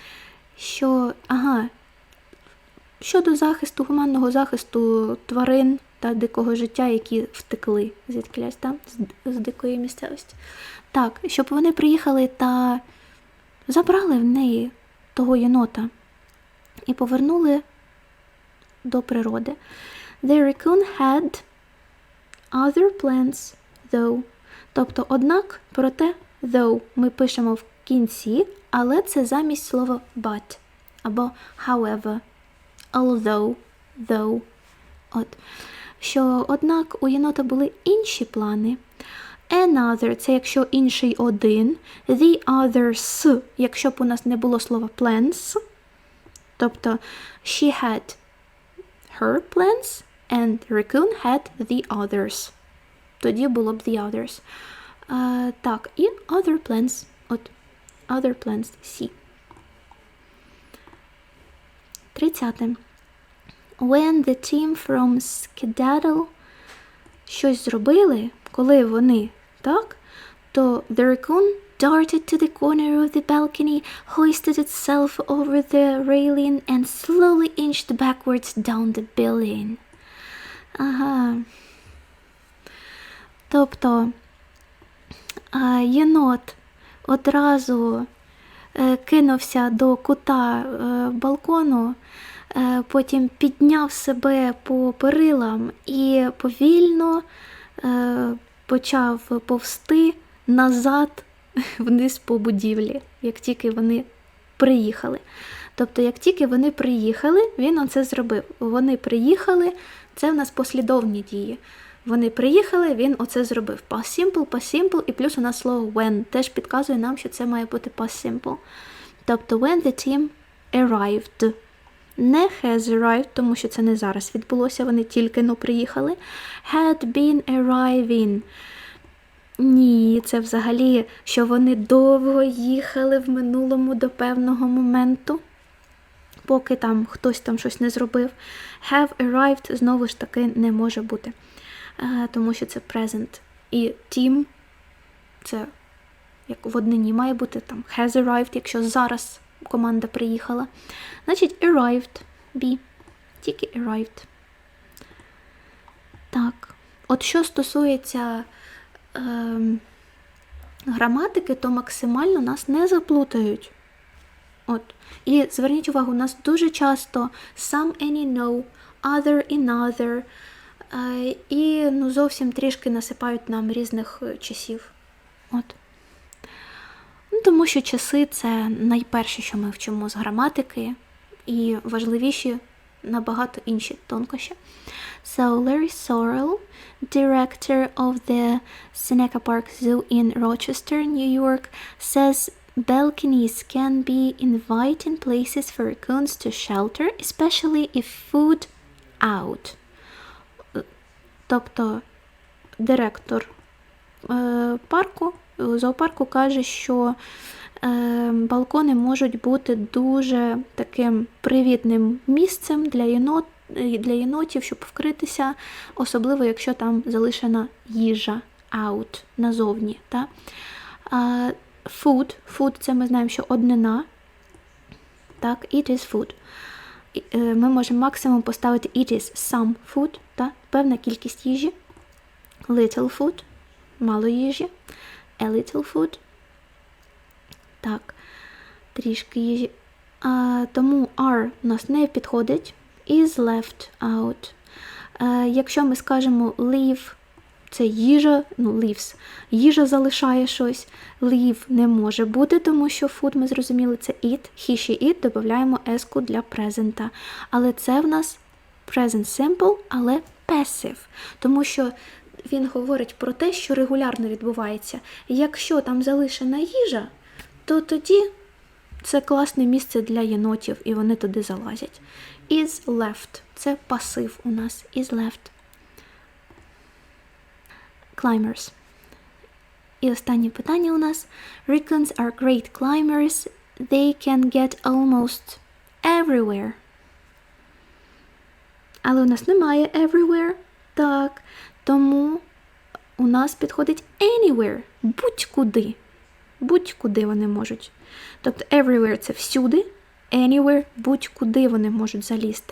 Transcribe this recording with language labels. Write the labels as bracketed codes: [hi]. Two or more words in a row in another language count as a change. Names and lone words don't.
[uk] Щодо захисту, гуманного захисту тварин та дикого життя, які втекли звідкілясь, з дикої місцевості. Так, щоб вони приїхали та забрали в неї того єнота і повернули до природи. [en] The raccoon had other plans, though. [uk] Тобто, однак, проте, though ми пишемо в кінці, але це замість слова but або [en] however, although, though. [uk] От. Що, однак, у єнота були інші плани. Another – це якщо інший один. [en] The others – [uk] якщо б у нас не було слова plans. Тобто, [en] she had her plans and raccoon had the others. [uk] Тоді було б [en] the others. [uk] Так, і [en] other plans. От, other plans – C. 30. When the team from Skedaddle [uk] щось зробили, коли вони, так, то [en] the raccoon darted to the corner of the balcony, hoisted itself over the railing and slowly inched backwards down the building. [uk] Ага. Тобто, єнот одразу кинувся до кута балкону, потім підняв себе по перилам і повільно почав повзти назад вниз по будівлі, як тільки вони приїхали. Тобто, як тільки вони приїхали, він оце зробив. Вони приїхали, це в нас послідовні дії. Вони приїхали, він оце зробив. [en] Past simple, [uk] і плюс у нас слово when теж підказує нам, що це має бути [en] past simple. [uk] Тобто, [en] when the team arrived. Не has arrived, [uk] тому що це не зараз відбулося, вони тільки приїхали. [en] Had been arriving. [uk] Ні, це взагалі, що вони довго їхали в минулому до певного моменту, поки там хтось там щось не зробив. [en] Have arrived, [uk] знову ж таки, не може бути, тому що це present. І team, це як в однині має бути там [en] has arrived, [uk] якщо зараз команда приїхала. Значить, arrived, B. Тільки arrived. Так. От що стосується граматики, то максимально нас не заплутають. От. І зверніть увагу, у нас дуже часто [en] some, any, no, other, another, [uk] і зовсім трішки насипають нам різних часів. От. Тому що часи – це найперше, що ми вчимо з граматики, і важливіші набагато інші тонкощі. [en] So Larry Sorrell, director of the Seneca Park Zoo in Rochester, New York, says balconies can be inviting places for raccoons to shelter, especially if food out. [uk] Тобто директор зоопарку каже, що балкони можуть бути дуже таким привітним місцем для єнотів, щоб вкритися, особливо якщо там залишена їжа out, назовні. Та? Food – це ми знаємо, що однина. Так, [en] it is food. [uk] Ми можемо максимум поставити [en] it is some food, [uk] та? Певна кількість їжі. [en] Little food – [uk] мало їжі. [en] A little food. [uk] Так, трішки їжі. Тому are у нас не підходить. [en] Is left out. [uk] Якщо ми скажемо leave, це їжа, leaves, їжа залишає щось. Leave не може бути, тому що food, ми зрозуміли, це it. [en] He, she, it, [uk] додаємо s-ку для презента. Але це в нас [en] present simple, [uk] але passive. Тому що він говорить про те, що регулярно відбувається. Якщо там залишена їжа, то тоді це класне місце для єнотів, і вони туди залазять. [en] Is left. [uk] Це пасив у нас. [en] Is left. [uk] Climbers. І останнє питання у нас. [en] Raccoons are great climbers. They can get almost everywhere. [uk] Але у нас немає everywhere. Так. Тому у нас підходить anywhere. Будь-куди. Будь-куди вони можуть. Тобто everywhere – це всюди, anywhere – будь-куди вони можуть залізти.